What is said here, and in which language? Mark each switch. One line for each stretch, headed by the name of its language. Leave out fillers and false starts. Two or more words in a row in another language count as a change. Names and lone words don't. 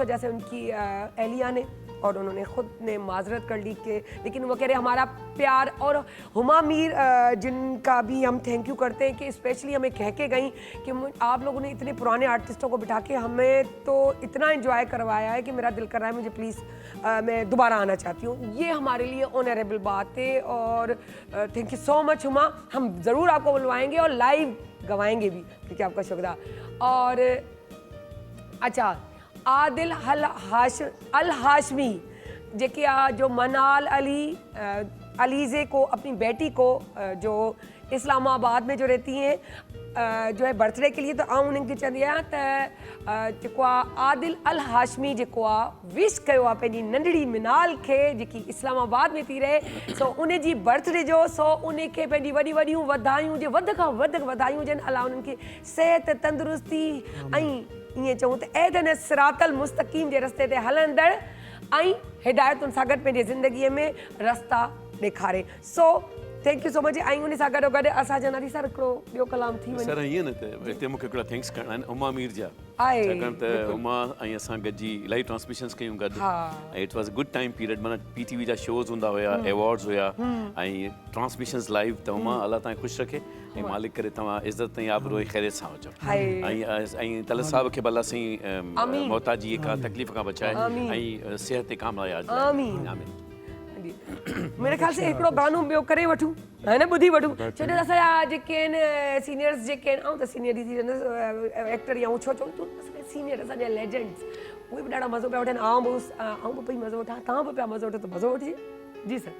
Urdu: وجہ سے ان کی اہلیہ نے اور انہوں نے خود نے معذرت کر لی کہ لیکن وہ کہہ رہے ہمارا پیار اور ہما میر جن کا بھی ہم
English: thank you
Urdu: کرتے ہیں کہ اسپیشلی ہمیں کہہ کے گئی کہ آپ لوگوں نے اتنے پرانے آرٹسٹوں کو بٹھا کے ہمیں تو اتنا انجوائے کروایا ہے کہ میرا دل کر رہا ہے مجھے پلیز میں دوبارہ آنا چاہتی ہوں یہ ہمارے لیے آنریبل بات ہے اور
English: thank you so much
Urdu: ہما ہم ضرور آپ کو بلوائیں گے اور لائیو گوائیں گے بھی کیونکہ آپ کا شکریہ اور اچھا عادل الہاشمی
Sindhi: जेके जो
Urdu: منال علیزے کو اپنی بیٹی کو جو اسلام آباد میں جو رہتی ہیں جو ہے برتھ ڈے کے لیے تو
Sindhi: आऊं उन्हनि खे चवंदी आहियां त जेको आहे आदिल अल हाशमी जेको आहे विश कयो आहे पंहिंजी नंढड़ी मिनाल खे जेकी इस्लामाबाद में थी रहे सो उन जी बर्थडे जो सो उनखे पंहिंजी वॾी वॾियूं वधायूं जे वधि खां वधि वधायूं हुजनि अलाह उन्हनि खे सिहत तंदुरुस्ती ऐं ईअं चऊं त ऐं सिरातल मुस्तक़ीम जे रस्ते ते हलंदड़ ऐं हिदायतुनि सां गॾु पंहिंजे ज़िंदगीअ में रस्ता ॾेखारे सो
English: thank you so much
Sindhi: ऐं उन सां गॾो गॾु असां चवंदासीं सर हिकिड़ो ॿियो कलाम थी वञे सर ईअं न त हिते मूंखे हिकिड़ा थैंक्स करणा आहिनि उमा मीर जा आहे छाकाणि त उमा ऐं असां गॾिजी इलाही ट्रांसमिशन्स कयूं गॾु ऐं
English: it was a good time period
Sindhi: माना पीटीवी जा शोज़ हूंदा हुया अवॉर्ड्स हुया ऐं ट्रांसमिशन्स लाइव त उमा अलाह तव्हांखे ख़ुशि रखे ऐं मालिक करे तव्हां इज़त ऐं आबरू ऐं ख़ैरियत सां हुजो ऐं तलत साहिब खे भला साईं मोहताजी खां तकलीफ़ खां बचाए ऐं सिहत कामयाब आमीन
Urdu: میرے خیال سے
Sindhi: हिकिड़ो गानो ॿियो करे वठूं है न, ॿुधी वठूं, छो जो असांजा जेके आहिनि सीनियर्स जेके आहिनि, ऐं त सीनियर थी वेंदसि एक्टर या छो चऊं तूं सीनियर, असांजा लेजेंड्स उहे बि ॾाढा मज़ो पिया वठनि, आउं बि पई मज़ो वठां, तव्हां बि पिया मज़ो वठो, त मज़ो वठिजे। जी सर।